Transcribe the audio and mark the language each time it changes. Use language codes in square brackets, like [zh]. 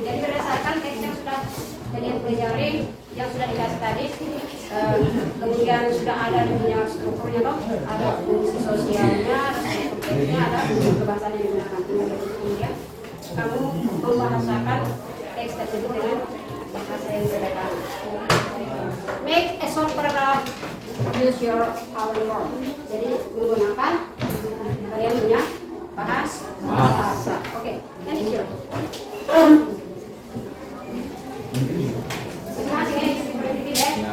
[id] Jadi berdasarkan teks yang sudah kalian pelajari, yang sudah dikasih tadi, kemudian sudah ada di punya strukturnya toh, ada fungsi sosialnya, ada konteksnya, ada kebahasaan yang digunakan. Kemudian kamu membahasakan teks tersebut dengan bahasa yang sederhana. [en] Make a short paragraph, use your own word. [id] Jadi menggunakan kalian punya bahasa. Oke, dan itu. Masing-masing ini seperti ya.